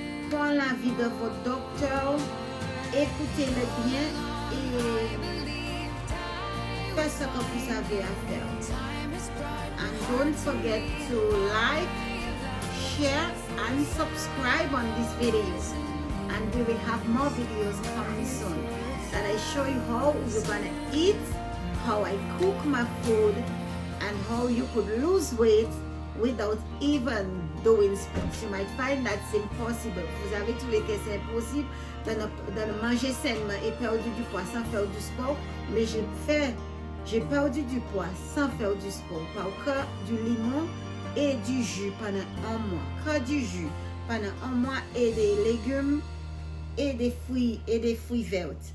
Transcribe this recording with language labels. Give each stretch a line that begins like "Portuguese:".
French: Prends l'avis de votre docteur, écoutez-le bien et faites ce que vous avez à faire.
English: And don't forget to like, share and subscribe on this video. And we will have more videos coming soon that I show you how you're gonna eat, how I cook my food, and how you could lose weight without even doing sports. You might find that's impossible.
French: Vous avez trouvé que c'est impossible de manger sainement et perdre du poids sans faire du sport, mais j'ai perdu du poids sans faire du sport par que du limon et du jus pendant un mois. Que du jus pendant un mois et des légumes et des fruits verts.